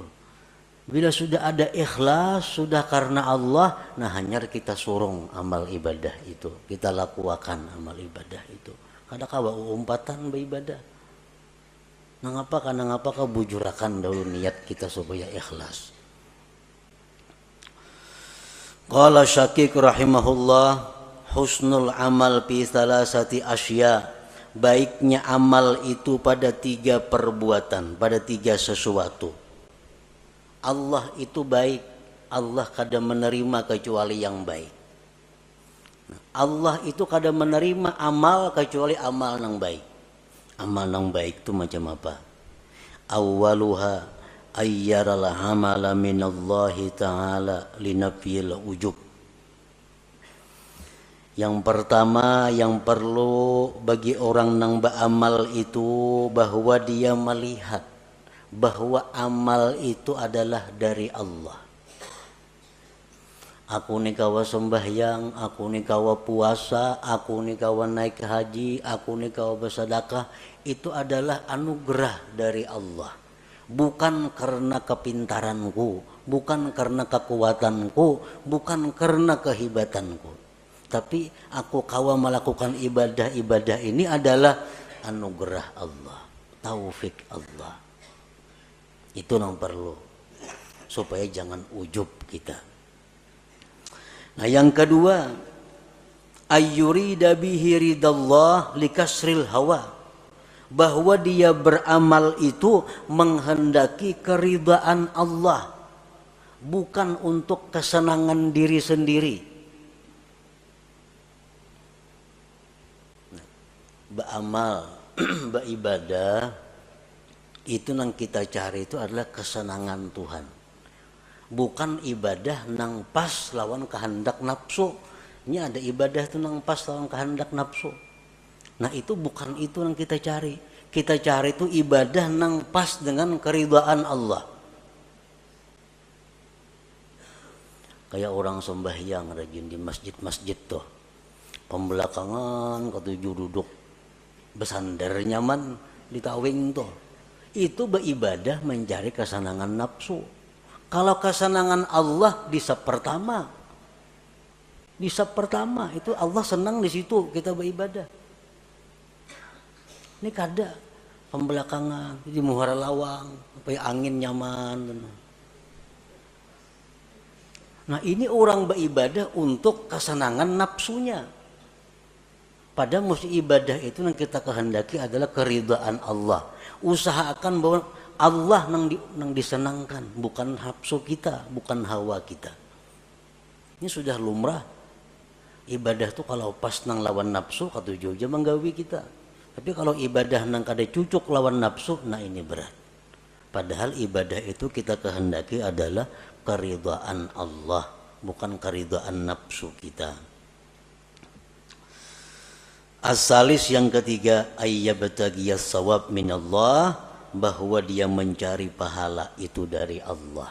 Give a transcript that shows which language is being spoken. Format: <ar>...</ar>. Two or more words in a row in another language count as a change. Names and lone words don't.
<bjn>Bila sudah ada ikhlas, sudah karena Allah, nah hanya kita surung amal ibadah itu, kita lakukan amal ibadah itu. Kada kawa umpatan beribadah. Nah ngapa kau bujurakan dahulu niat kita supaya ikhlas.</bjn> <ar>قال شقيق رحمه الله، حسن العمل في ثلاثة أشياء.</ar> <id>Baiknya amal itu pada 3 perbuatan, pada 3 sesuatu.</id> <bjn>Allah itu baik, Allah kada menerima kecuali yang baik. Allah itu kada menerima amal kecuali amal yang baik.</bjn> <id>Amal yang baik itu macam apa?</id> <ar>أولها أن يرى العمل من الله تعالى لنفي العجب.</ar> <id>Yang pertama yang perlu bagi orang yang beramal itu bahwa dia melihat bahwa amal itu adalah dari Allah.</id> <bjn>Aku ni kawa sembahyang, aku ni kawa puasa, aku ni kawa naik haji, aku ni kawa bersedekah, itu adalah anugerah dari Allah.</bjn> <id>Bukan karena kepintaranku, bukan karena kekuatanku, bukan karena kehebatanku. Tapi aku kawa melakukan ibadah-ibadah ini adalah anugerah Allah, taufik Allah. Itu yang perlu supaya jangan ujub kita. Nah yang kedua,</id> <ar>أن يريد به رضا الله لكسر الهوى,</ar> <id>bahwa dia beramal itu menghendaki keridaan Allah, bukan untuk kesenangan diri sendiri.</id> <bjn>Beramal, beribadah itu yang kita cari itu adalah kesenangan Tuhan, bukan ibadah nang pas lawan kehendak nafsu. Ini ada ibadah itu nang pas lawan kehendak nafsu. Nah itu bukan itu yang kita cari. Kita cari itu ibadah nang pas dengan keridhaan Allah. Kayak orang sembahyang rajin di masjid-masjid tuh, pembelakangan ketujuh duduk bersandar nyaman di tawing tuh.</bjn> <id>Itu beribadah mencari kesenangan nafsu. Kalau kesenangan Allah di pertama, Di saf pertama itu Allah senang di situ kita beribadah.</id> <bjn>Ini kada pembelakangan di muhara lawang supaya angin nyaman.</bjn> <id>Nah ini orang beribadah untuk kesenangan nafsunya. Padahal mesti ibadah itu yang kita kehendaki adalah keridhaan Allah.</id> <bjn>Usahakan bahwa Allah nang disenangkan, bukan nafsu kita, bukan hawa kita.</bjn> <id>Ini sudah lumrah.</id> <bjn>Ibadah tuh kalau pas nang lawan nafsu kata Jogja menggawi kita. Tapi kalau ibadah nang kada cucuk lawan nafsu,</bjn> <id>nah ini berat. Padahal ibadah itu kita kehendaki adalah keridhaan Allah, bukan keridhaan nafsu kita. As-salis yang ketiga,</id> <ar>أن يبتغي الثواب من الله,</ar> <id>bahwa dia mencari pahala itu dari Allah.</id>